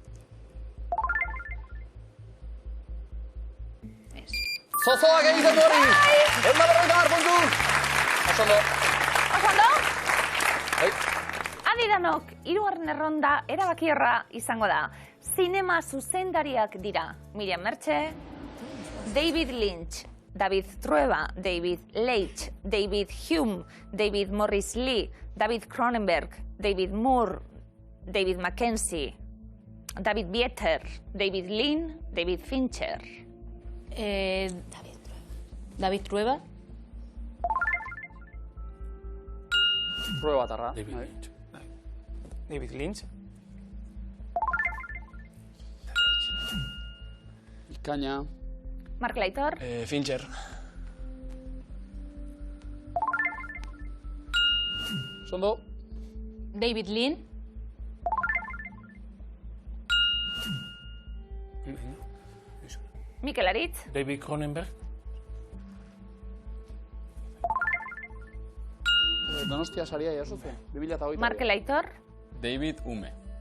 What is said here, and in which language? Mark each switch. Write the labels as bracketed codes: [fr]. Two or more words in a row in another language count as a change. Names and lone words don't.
[eu] Zozoak egiten du hori! 150 puntu! Osondo. Osondo? Bai. Adi danok, hirugarren erronda erabakiorra izango da. Zinema zuzendariak dira. Miriam Mertxe, David Lynch, David Trueba, David Leitch, David Hume, David Morris Lee, David Cronenberg, David Moore, David Mackenzie, David Bieter, David Lean, David Fincher. David Trueba. Prueba batarra. David Lynch. Ikaina. Mark Laitor. Fincher. Sondo. David Lean. Mikel Aritz. David Cronenberg. Donostia saria jaso zuen, 2008. Mark Laitor. David Hume.